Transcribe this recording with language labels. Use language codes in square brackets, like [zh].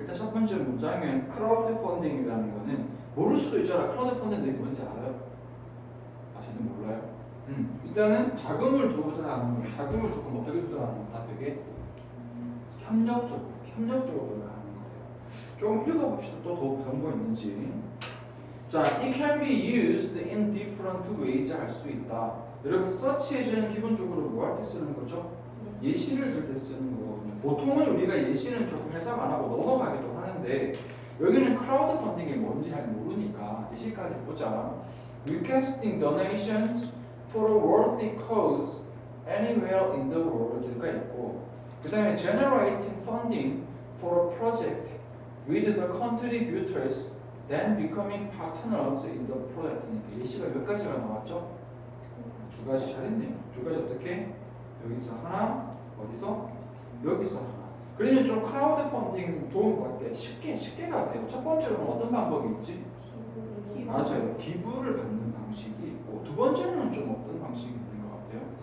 [ko] 일단 첫 번째 문장은 크라우드 펀딩이라는 거는 모를 수도 있잖아. 크라우드 펀딩이 뭔지 알아요? 아시는 몰라요? 일단은 자금을 조달하는 거, 자금을 조금 어떻게 조달하는 거다 되게 협력적으로 조달하는 거예요. 조금 읽어봅시다. 또 더 정보 있는지. 자, [en] it can be used in different ways [ko] 할 수 있다. 여러분, search engine는 기본적으로 뭐 할 때 쓰는 거죠? 예시를 들 때 쓰는 거거든요. 보통은 우리가 예시는 조금 해석 안 하고 넘어가기도 하는데 여기는 크라우드 펀딩이 뭔지 잘 모르니까 예시까지 보자. [en] Requesting donations for a worthy cause anywhere in the world가 있고, [ko] 그 다음에 [en] generating funding for a project with the contributors then becoming partners in the project. [ko] 예시가 몇 가지가 나왔죠? 두 가지. 잘했네요. 두 가지 어떻게? 여기서 하나, 어디서? 여기서 하나. 그러면 좀 크라우드 펀딩 도움 받게 쉽게 가세요. 첫 번째로는 어떤 방법이 있지? 맞아요. 기부를 받는 방식이 있고, 두 번째는 좀 어떤 방식이 있는 것 같아요?